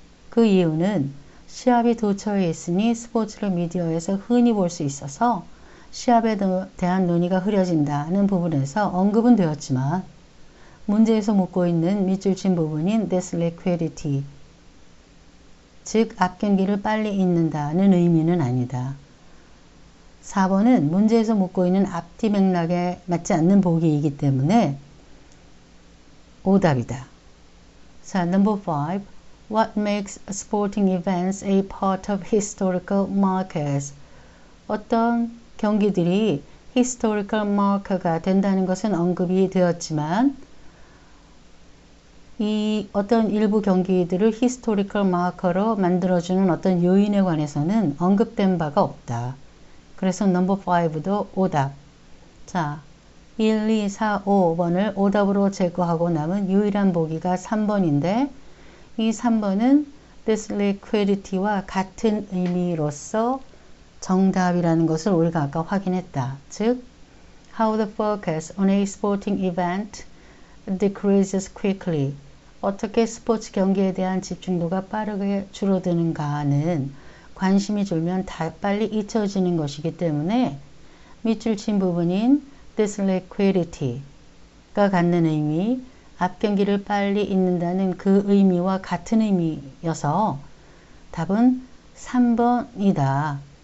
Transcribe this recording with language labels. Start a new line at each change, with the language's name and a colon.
Korean: 그 이유는 시합이 도처에 있으니 스포츠를 미디어에서 흔히 볼 수 있어서 시합에 대한 논의가 흐려진다는 부분에서 언급은 되었지만 문제에서 묻고 있는 밑줄 친 부분인 this liquidity, 즉 앞 경기를 빨리 잊는다는 의미는 아니다. 4번은 문제에서 묻고 있는 앞뒤 맥락에 맞지 않는 보기이기 때문에 오답이다.
English: 자, number 5. What makes sporting events a part of historical markers?
Korean: 어떤 경기들이 historical marker가 된다는 것은 언급이 되었지만 이 어떤 일부 경기들을 historical marker로 만들어주는 어떤 요인에 관해서는 언급된 바가 없다. 그래서 number 5도 오답. 자, 1, 2, 4, 5번을 오답으로 제거하고 남은 유일한 보기가 3번인데 이 3번은 this liquidity와 같은 의미로서 정답이라는 것을 우리가 아까 확인했다.
English: 즉, how the focus on a sporting event decreases quickly.
Korean: 어떻게 스포츠 경기에 대한 집중도가 빠르게 줄어드는가는 관심이 줄면 다 빨리 잊혀지는 것이기 때문에 밑줄 친 부분인 this liquidity가 갖는 의미, 앞 경기를 빨리 잊는다는 그 의미와 같은 의미여서 답은 3번이다.